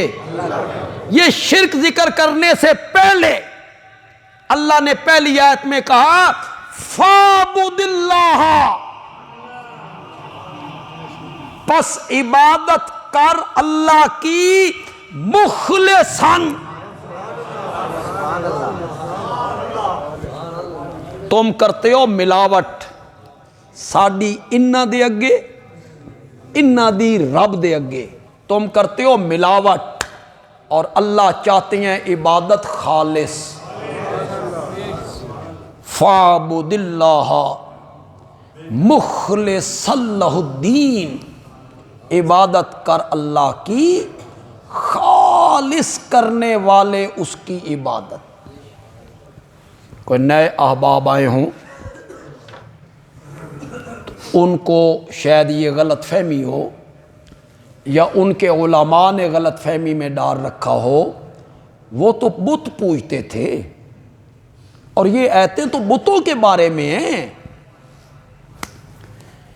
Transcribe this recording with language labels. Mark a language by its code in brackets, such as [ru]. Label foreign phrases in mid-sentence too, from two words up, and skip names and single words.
[ur] یہ شرک ذکر کرنے سے پہلے اللہ نے پہلی آیت میں کہا [ar] فَاعْبُدِ اللَّهَ، [ur] پس عبادت کر اللہ کی مخلصاً، تم کرتے ہو ملاوٹ [pa] ساڈی انہاں دے اگے، انہاں دی رب دے اگے، [ur] تم کرتے ہو ملاوٹ، اور اللہ چاہتے ہیں عبادت خالص۔ [ar] فَاعْبُدِ اللَّهَ مُخْلِصًا لَهُ الدِّينَ، [ur] عبادت کر اللہ کی خالص کرنے والے اس کی عبادت۔ کوئی نئے احباب آئے ہوں تو ان کو شاید یہ غلط فہمی ہو، یا ان کے علماء نے غلط فہمی میں ڈال رکھا ہو، وہ تو بت پوجتے تھے، اور یہ آیتیں تو بتوں کے بارے میں ہیں۔